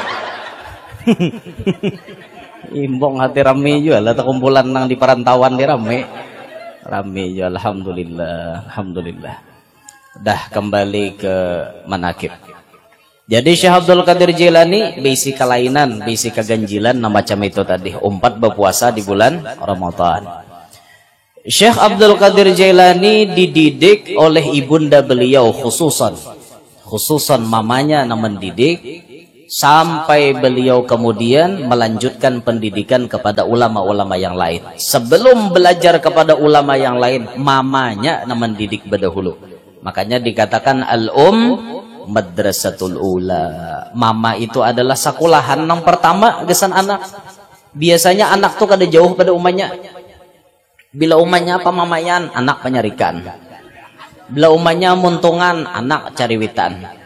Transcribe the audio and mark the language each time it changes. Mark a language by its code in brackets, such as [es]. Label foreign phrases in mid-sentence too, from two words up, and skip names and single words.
[bjn] Imbong hati rame juga lah kumpulan nang di perantauan di rame juga alhamdulillah. Dah kembali ke manakib. Jadi Syekh Abdul Qadir Jilani bisi kelainan, bisi keganjilan nah macam itu tadi. Umpat berpuasa di bulan Ramadan. [id] Syekh Abdul Qadir Jilani dididik oleh ibunda beliau khususan mamanya yang mendidik sampai beliau kemudian melanjutkan pendidikan kepada ulama-ulama yang lain. Sebelum belajar kepada ulama yang lain, mamanya yang mendidik berdahulu. Makanya dikatakan [ar] madrasatul ula. [bjn] Mama itu adalah sekolahan yang pertama gesan anak. Biasanya anak tuh kada jauh pada umanya. Bila umanya apa mamayan, anak penyarikan. Bila umanya muntungan, anak cariwitan.